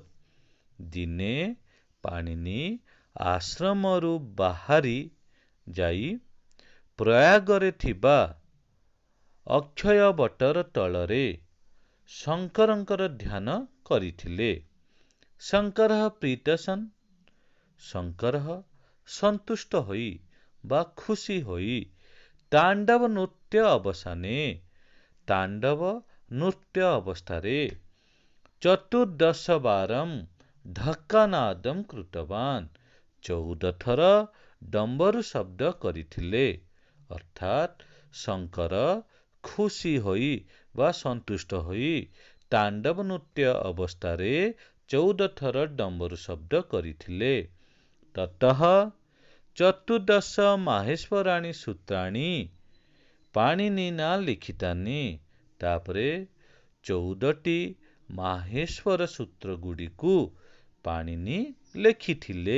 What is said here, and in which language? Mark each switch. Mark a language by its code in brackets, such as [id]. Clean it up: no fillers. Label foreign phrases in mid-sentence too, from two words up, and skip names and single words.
[or] ଦିନେ ପାଣିନି ଆଶ୍ରମରୁ ବାହାରି ଯାଇ ପ୍ରୟାଗରେ ଥିବା ଅକ୍ଷୟବଟର ତଳରେ ଶଙ୍କରଙ୍କର ଧ୍ୟାନ କରିଥିଲେ। [sa] शंकरः प्रीतसन्। [or] ଶଙ୍କରଃ ସନ୍ତୁଷ୍ଟ ହୋଇ ବା ଖୁସି ହୋଇ ତାଣ୍ଡବ ନୃତ୍ୟ ଅବସାନେ ତାଣ୍ଡବ ନୃତ୍ୟ ଅବସ୍ଥାରେ [sa] चतुर्दश बारं धक्कानादं कृतवान्। [or] 14 ଥର ଡମ୍ବରୁ ଶବ୍ଦ କରିଥିଲେ। ଅର୍ଥାତ ଶଙ୍କର ଖୁସି ହୋଇ ବା ସନ୍ତୁଷ୍ଟ ହୋଇ ତାଣ୍ଡବ ନୃତ୍ୟ ଅବସ୍ଥାରେ 14 ଥର ଡମ୍ବରୁ ଶବ୍ଦ କରିଥିଲେ। [sa] ततः चतुर्दश माहेश्वराणि सूत्राणि पाणिनिना लिखितानि। [or] ତାପରେ 14ଟି ମାହେଶ୍ୱର ସୂତ୍ର ଗୁଡ଼ିକୁ ପାଣିନି ଲେଖିଥିଲେ।